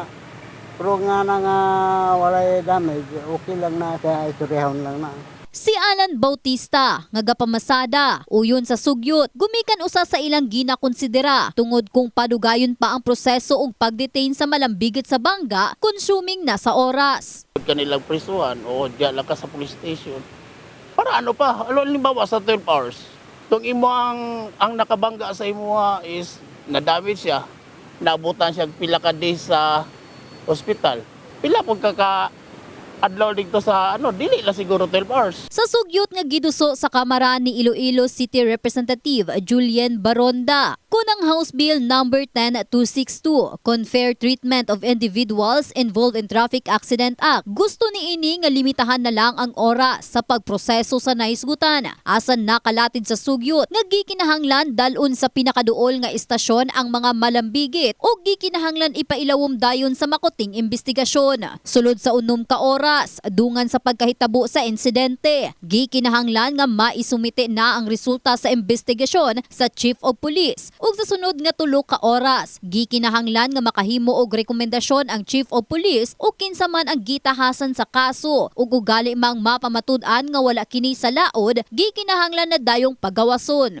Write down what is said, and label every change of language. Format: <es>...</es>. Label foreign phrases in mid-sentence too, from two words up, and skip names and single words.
<ceb>Pero nga walay damage, okay lang na sa istoryahon lang na. Si Alan Bautista, nga gapamasada, uyon sa sugyot, gumikan usa sa ilang ginakonsidera tungod kung padugayon pa ang proseso ug pagdetain sa malambigit sa bangga, consuming na sa oras. Kanilang prisuhan o diyan lang ka sa police station. Para ano pa? Halimbawa sa 12 hours. Tung imo ang nakabangga sa imo is na-damage siya. Naabutan siya pila ka days sa hospital. Pila pag adlaw dito sa dili la siguro 12 hours. Sa sugyot nga giduso sa Kamara ni Iloilo City Representative Julian Baronda, kunang House Bill number 10262, Unfair Treatment of Individuals Involved in Traffic Accident Act, gusto ni ini nga limitahan na lang ang oras sa pagproseso sa naisgutan. Asan nakalatid sa sugyot nga gikinahanglan dalon sa pinakaduol nga istasyon ang mga malambigit o gikinahanglan ipailawom dayon sa makuting investigasyon. Sulod sa unom ka oras dungan sa pagkahitabo sa insidente, gikinahanglan nga maisumite na ang resulta sa investigasyon sa</ceb> <en>Chief of Police</en> <ceb>ug sa sunod nga 3 ka oras gikinahanglan nga makahimo og rekomendasyon ang</ceb> <en>Chief of Police</en> <ceb>ug kinsa man ang gitahasan sa kaso ug ugali mang mapamatud-an nga wala kini sa laod, gikinahanglan na dayong pagawason.</ceb>